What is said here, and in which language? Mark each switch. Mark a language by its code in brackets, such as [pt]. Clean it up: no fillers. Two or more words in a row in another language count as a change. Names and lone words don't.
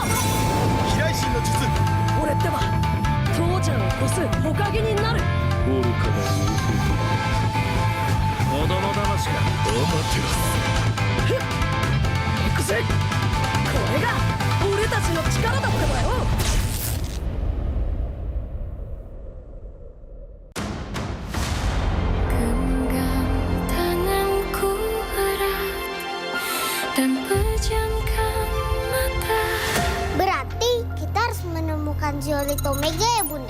[ja] 飛来神の術。俺ってば父ちゃんを越す火影になる。愚かな子供騙しか。アマテラス。行くぜ。これが俺たちの力だってばよ。 [id] Berarti kita harus menemukan Zeolite Omega ya Bunda?